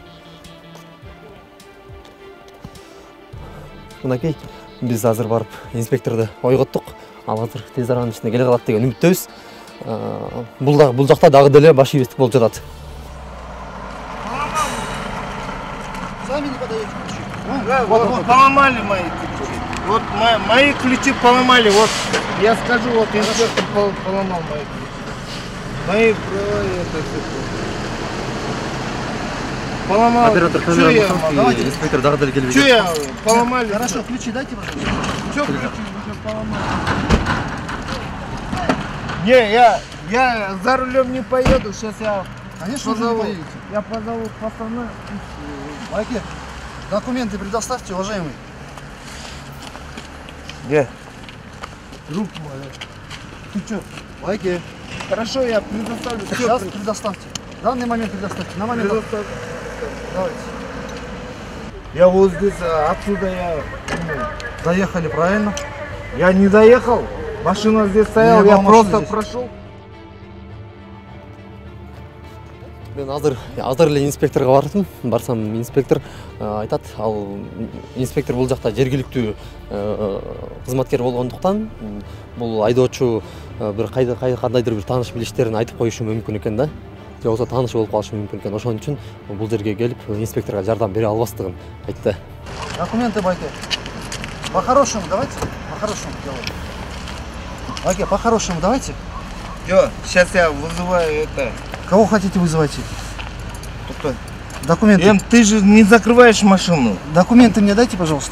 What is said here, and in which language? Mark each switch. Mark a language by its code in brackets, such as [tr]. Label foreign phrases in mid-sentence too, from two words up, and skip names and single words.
[ky] Мынакей биз азыр барып инспекторду ойготтук. Ал азыр тез аранын ичинде келе калат деген үмүттөбүз. Бул жакта дагы деле баш ивестик болуп жатат. [ru] Вот поломали мои ключи. Вот мои ключи поломали. Вот я скажу, вот инспектор поломал мои ключи. Мои права это все. Поломал. Оператор камера давайте. [ky] Инспектор дагы келбей. [ru] Что я поломали? Хорошо, ключи дайте, пожалуйста. Что ключи уже поломали? Не, я за рулем не поеду. Сейчас я Конечно, позову. вы не поедете. Я позову пацана. Байке, документы предоставьте, уважаемый. Где? Друг мой. Ты что? Байке, Хорошо, я предоставлю. сейчас предоставьте. В данный момент предоставьте. На момент. Предоставлю. Давайте. Я вот здесь, отсюда Доехали, правильно? я не доехал. Машина здесь стояла, Не я было просто машины здесь. прошел. [ky] Мен азыр эле инспекторго бардым. Барсам инспектор айтат, ал инспектор бул жакта жергиликтүү кызматкер болгондуктан бул айдоочу бир кандайдыр бир тааныш билиштерин айтып коюшу мүмкүн экен да. Же болбосо тааныш болуп калышы мүмкүн экен. Ошон үчүн бул жерге келип инспекторго жардам бере албастыгын айтты. [ru] Документы, Байке. По-хорошему давайте. По-хорошему делаем. Байке, по-хорошему давайте. Сейчас я вызываю это. Кого хотите вызывайте? Кто? Документы. Ты же не закрываешь машину. Документы мне дайте, пожалуйста.